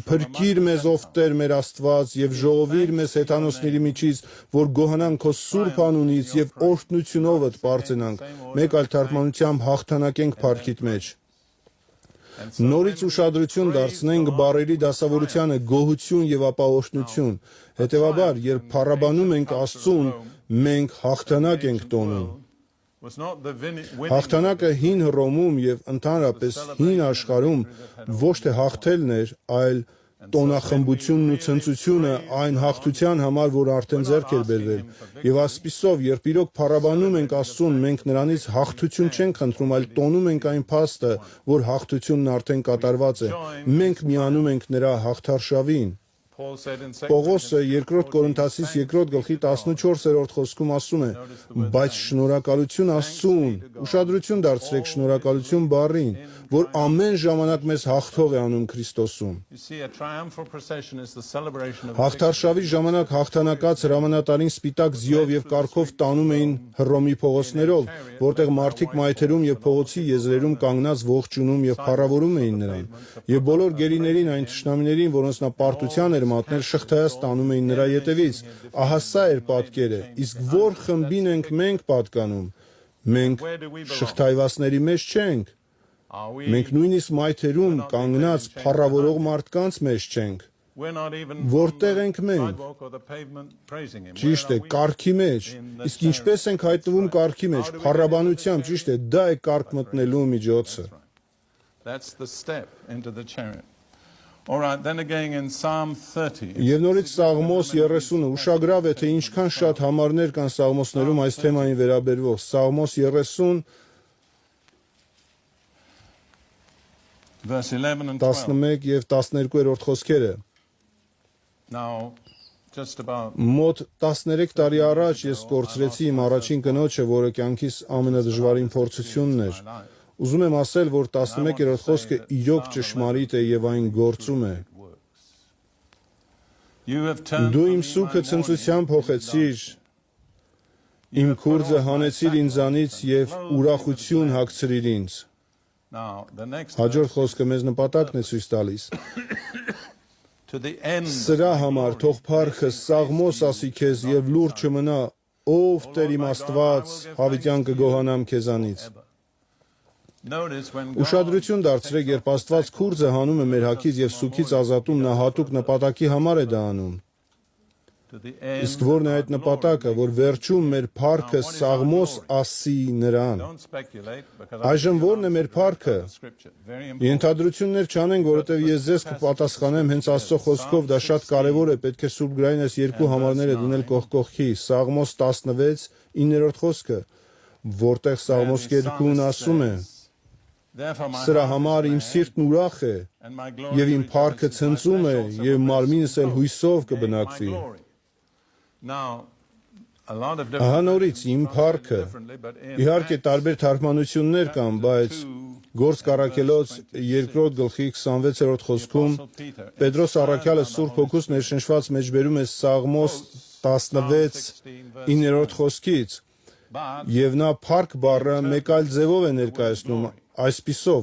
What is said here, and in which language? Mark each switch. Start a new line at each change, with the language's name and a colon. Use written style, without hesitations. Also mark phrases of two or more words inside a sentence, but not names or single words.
Armenian: «Փրկիր մեզ, ով Տեր մեր Աստված, եւ ժողովիր մեզ հեթանոսների միջից, որ գոհանանք քո սուրբ անունից եւ օրհնությունովդ պարծենանք»։ Մեկ այլ թարգմանությամբ հաղթանակենք փառքիդ մեջ։ Նորից ուշադրություն դարձնենք բառերի դասավորությանը գոհություն եւ ապա օրհնություն։ Հետևաբար, երբ փառաբանում ենք Աստծուն, մենք հաղթանակ ենք տոնում։
English: Was not the winning
Armenian: Հաղթանակը հին Հռոմում եւ ընդհանրապես հին աշխարհում ոչ թե հաղթելն էր, այլ տոնախմբությունն ու ցնծությունը այն հաղթության համար, որ արդեն ձեռք էր բերվել։ Եվ ասպիսով, երբ իրոք փառաբանում ենք Աստծուն, մենք նրանից հաղթություն չենք խնդրում, այլ տոնում ենք այն փաստը, որ հաղթությունն արդեն կատարված է։ Մենք միանում ենք նրա հաղթարշավին։
English: Paul said in 2
Armenian: Պողոսը երկրորդ Կորինթացիս երկրորդ գլխի 14-րդ խոսքում ասում է. բայց շնորհակալություն Աստծուն, ուշադրություն դարձրեք շնորհակալություն բառին, որ ամեն ժամանակ մեզ հաղթող է անում Քրիստոսում։
English: You see, a triumphal procession is the celebration of
Armenian: Հաղթարշավի ժամանակ հաղթանակած հրամանատարին սպիտակ ձիով եւ կառքով տանում էին Հռոմի փողոցներով, որտեղ մարդիկ մայթերում եւ փողոցի եզրերում կանգնած ողջունում եւ փառավորում էին նրան։ Եվ բոլոր գերիներին, այն թշնամիներին, որոնց նա պարտության էր մատնել, շղթայած տանում էին նրա ետևից։ Ահա սա էր պատկերը։ Իսկ որ խմբին ենք մենք պատկանում։ Մենք շղթայվածների մեջ չենք։
English: are we?
Armenian: Մենք նույնիսկ մայթերում կանգնած փառավորող մարդկանց մեջ չենք։
English: We're not even
Armenian: Որտեղ
English: on
Armenian: ենք
English: the
Armenian: մենք։
English: sidewalk or the pavement praising him.
Armenian: Ճիշտ է,
English: Where are we?
Armenian: կարգի մեջ։ Իսկ ինչպես ենք հայտնվում կարգի մեջ, փառաբանությամբ, ճիշտ է, դա է կարգ մտնելու միջոցը։
English: That's the step into the chariot. All right, then again in Psalm 30.
Armenian: Եվ նորից Սաղմոս 30-ը ուշագրավ է, թե ինչքան շատ համարներ կան Սաղմոսներում այս թեմային վերաբերվող։ Սաղմոս 30,
English: Verse 11 and 12.
Armenian: 11 եւ 12-րդ խոսքերը։
English: Now, just about
Armenian: Մոտ 13 տարի առաջ ես կորցրեցի իմ առաջին կնոջը, որը կյանքիս ամենադժվարին փորձությունն էր։ Ուզում եմ ասել, որ 11-րդ խոսքը իրոք ճշմարիտ է եւ այն գործում է։
English: you have turned
Armenian: Դու
English: from
Armenian: իմ
English: me
Armenian: սուքը
English: my
Armenian: ցնծությամբ
English: mourning
Armenian: փոխեցիր, իմ քուրձը հանեցիր ինձանից եւ ուրախություն հագցրիր ինձ։
English: Now, the next
Armenian: Հաջորդ խոսքը մեզ նպատակն է ցույց տալիս։
English: to the end.
Armenian: Սրա համար թող փառքը Սաղմոս ասի քեզ եւ լուրջ չմնա, ով Տեր իմ Աստված, հավիտյան կգոհանամ քեզանից։
English: Notice when God
Armenian: Ուշադրություն դարձրեք, երբ Աստված քուրձը հանում է մեր հակից եւ սուքից ազատում, նա հատուկ նպատակի համար է դա անում։
English: to the end.
Armenian: Իսկ որն է այդ նպատակը, որ վերջում մեր փառքը Սաղմոս ասի նրան։
English: Don't speculate because
Armenian: Այժմ ո՞րն է մեր փառքը։
English: scripture very important.
Armenian: Ենթադրություններ չանենք, որովհետև ես ձեզ կպատասխանեմ հենց Աստծո խոսքով, դա շատ կարևոր է, պետք է սուրբ գրային այս երկու համարները դնել կողք կողքի։ Սաղմոս 16, 9-րդ խոսքը, որտեղ Սաղմոս գերկուն ասում է.
English: Therefore my
Armenian: Սրա
English: heart
Armenian: համար
English: is
Armenian: իմ
English: glad,
Armenian: սիրտն ուրախ է,
English: and my glory
Armenian: եւ իմ փառքը
English: rejoices in my
Armenian: ցնծում է,
English: flesh also,
Armenian: եւ
English: for my
Armenian: մարմինս էլ
English: soul
Armenian: հույսով
English: gains my
Armenian: կբնակվի։
English: glory. Now, a lot of
Armenian: Ահա
English: different
Armenian: նորից իմ փառքը։ Իհարկե տարբեր թարգմանություններ կան, բայց Գործ Կարաքելոց 2-րդ գլխի 26-րդ խոսքում Պետրոս առաքյալը Սուրբ Հոգուց ներշնչված մեջբերում է Սաղմոս 16 9-րդ խոսքից, եւ նա փառք բառը մեկ այլ ձևով է ներկայացնում այսպիսով.